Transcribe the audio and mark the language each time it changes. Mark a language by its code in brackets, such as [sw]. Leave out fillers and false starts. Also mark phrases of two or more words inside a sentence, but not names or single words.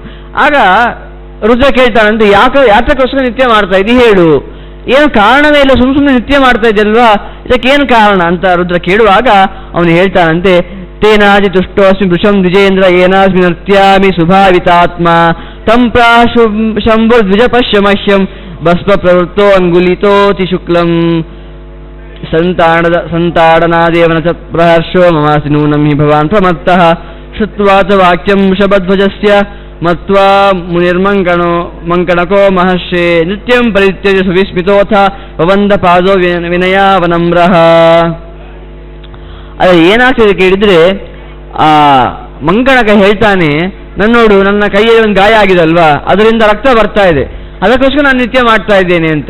[kn] ಆಗ ರುದ್ರ ಕೇಳ್ತಾನಂತೆ, ಯಾತಕ್ಕೋಸ್ಕರ ನೃತ್ಯ ಮಾಡ್ತಾ ಇದ್ದಿ ಹೇಳು, ಏನು ಕಾರಣವೇ ಇಲ್ಲ, ಸುಮ್ಮನೆ ನೃತ್ಯ ಮಾಡ್ತಾ ಇದೆಯಲ್ವಾ, ಇದಕ್ಕೇನು ಕಾರಣ ಅಂತ ರುದ್ರ ಕೇಳುವಾಗ ಅವನು ಹೇಳ್ತಾನಂತೆ, [sa] ತೇನಾದಿ ತುಷ್ಟೋಸ್ಮಿ ವೃಷಂ ದ್ವಿಜೇಂದ್ರ ಏನಾಸ್ಮಿ ನೃತ್ಯಾಮಿ ಸುಭಾವಿತಾತ್ಮ ತಂ ಶಂಭುರ್ದ್ವಿಜ ಪಶ್ಯ ಮಹ್ಯಂ ಭಸ್ಮ ಪ್ರವೃತ್ತೋ ಅಂಗುಲಿತೋತಿ ಶುಕ್ಲಂ ಸಂತಾಡನಾದೇವನ ಚ ಪ್ರಹರ್ಷೋ ಮಮಾಸಿ ನೂನಂ ಹಿ ಭವಾನ್ ಪ್ರಮತ್ತಃ ಶ್ರುತ್ವಾ ಚ ವಾಕ್ಯಂ ವೃಷಭಧ್ವಜಸ್ಯ ಮತ್ವಾ ಮುನಿರ್ಮಂಕಣಕೋ ಮಹರ್ಷೇ ನೃತ್ಯಂ ಪರಿತ್ಯಜ್ಯ ಸುವಿಸ್ಮಿತೋಥ ವವಂದ ಪಾದೋ ವಿನಯಾವನಮ್ರಃ. [kn] ಅದ ಏನಾಗ್ತದೆ ಕೇಳಿದ್ರೆ, ಆ ಮಂಕಣಕ ಹೇಳ್ತಾನೆ, ನನ್ನೋಡು ನನ್ನ ಕೈಯಲ್ಲಿ ಒಂದು ಗಾಯ ಆಗಿದೆ ಅಲ್ವಾ, ಅದರಿಂದ ರಕ್ತ ಬರ್ತಾ ಇದೆ, ಅದಕ್ಕೋಸ್ಕರ ನಾನು ನೃತ್ಯ ಮಾಡ್ತಾ ಇದ್ದೇನೆ ಅಂತ.